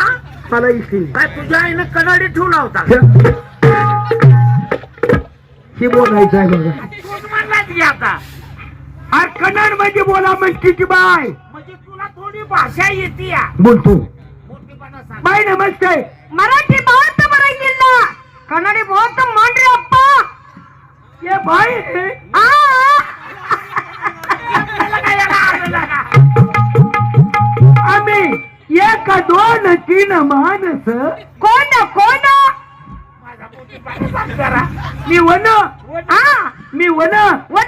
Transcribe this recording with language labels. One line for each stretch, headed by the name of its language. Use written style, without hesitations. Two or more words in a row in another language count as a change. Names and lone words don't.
Marathi: मला इथे काय तुझ्या आईनं कन्नडी ठेवला होता हे बोलायचं आहे बघा. तूच म्हणलाच की आता अरे कन्नड मध्ये बोला म्हणते ती बाय म्हणजे तुला थोडी भाषा येते या बोलतो मोठेपणा सांग बाय नमस्ते
Kannada: ಮರಾಠಿ ಮಾತು ಬರಂಗಿಲ್ಲ ಕನ್ನಡಿ ಮಾತು ಮಾಡ್ರಿ ಅಪ್ಪ.
Marathi: ये बाय ಆ आम्ही एक दोन तीन माणस कोण कोण माझा मोठेपणा सांग जरा मी वन ಆ मी वन ವನ